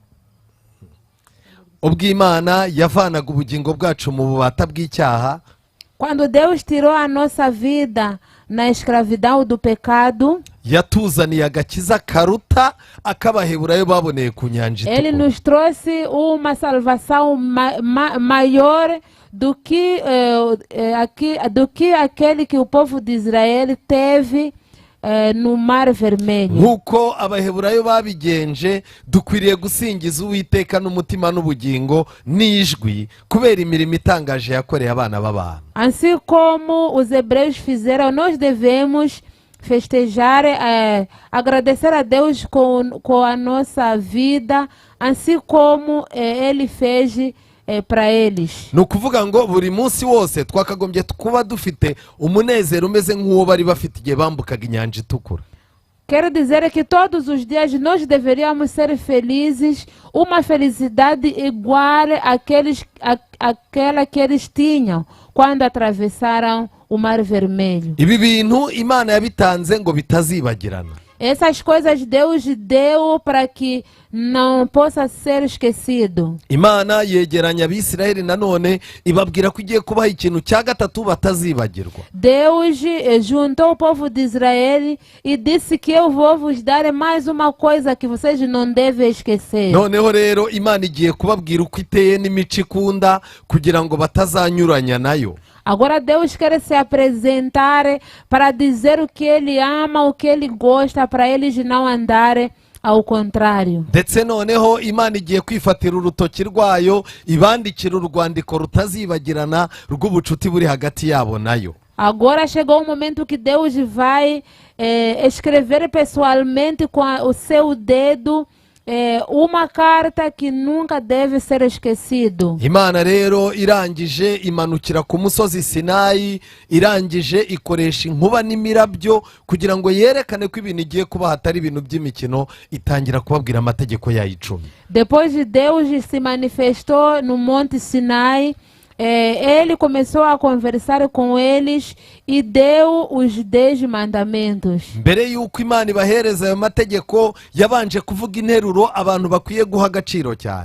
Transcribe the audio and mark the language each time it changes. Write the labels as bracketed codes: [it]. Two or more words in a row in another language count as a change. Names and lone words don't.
[rw] ubwo Imana yavanaga ubugingo bwacu mu bubata bw'icyaha, [pt] Quando Deus tirou a nossa vida na escravidão do pecado, [rw] yatuzaniye agakiza karuta ak'abaheburayo baboneye ku nyanja [pt] Ele [rw] itukura. [pt] nos trouxe uma salvação maior do que, do que aquele que o povo de Israel teve no Mar Vermelho. [rw] nk'uko abaheburayo babigenje, dukwiriye gusingiza Uwiteka n'umutima n'ubugingo n'ijwi kubera imirimo itangaje yakoreye abana b'abantu. [pt] Assim como os hebreus fizeram, nós devemos festejar, agradecer a Deus com a nossa vida, assim como Ele fez para eles. [rw] ni ukuvuga ngo buri munsi wose twakagombye kuba dufite umunezero umeze nk'uwo bari bafite igihe bambukaga inyanja itukura. [pt] Quero dizer que todos os dias nós deveríamos ser felizes, uma felicidade igual àquela que eles tinham quando atravessaram o Mar Vermelho. [rw] Ibi bintu Imana yabitanze ngo bitazibagirana. [pt] Essas coisas Deus deu para que não possa ser esquecido. [rw] Imana yegeranya Abisirayeli nanone ibabwira ko igiye kubaha ikintu cya gatatu batazibagirwa. [pt] Deus juntou o povo de Israel e disse que eu vou vos dar mais uma coisa que vocês não devem esquecer. [rw] Noneho rero Imana igiye kubabwira uko iteye n'imico ikunda kugira ngo batazanyuranya nayo. [pt] Agora Deus quer se apresentar para dizer o que Ele ama, o que Ele gosta, para eles não andarem ao contrário. [rw] Ndetse noneho Imana igiye kwifatira urutoki rwayo ibandikira urwandiko rutazibagirana rw'ubucuti buri hagati yabo nayo. [pt] Agora chegou o momento que Deus vai escrever pessoalmente com o seu dedo uma carta que nunca deve ser esquecido. [rw] Imana rero irangije imanukira ku musozi Sinayi, irangije ikoresha inkuba n'imirabyo kugira ngo yerekane ko ibintu igiye kuba hatari ibintu by'imikino, itangira kubabwira amategeko yayo 10. [pt] Depois de Deus se manifestou no Monte Sinai, ele começou a conversar com eles e deu os 10 mandamentos. [rw] Mbere yuko Imana ibahereza ayo mategeko yabanje kuvuga interuro abantu bakwiye guha agaciro cyane.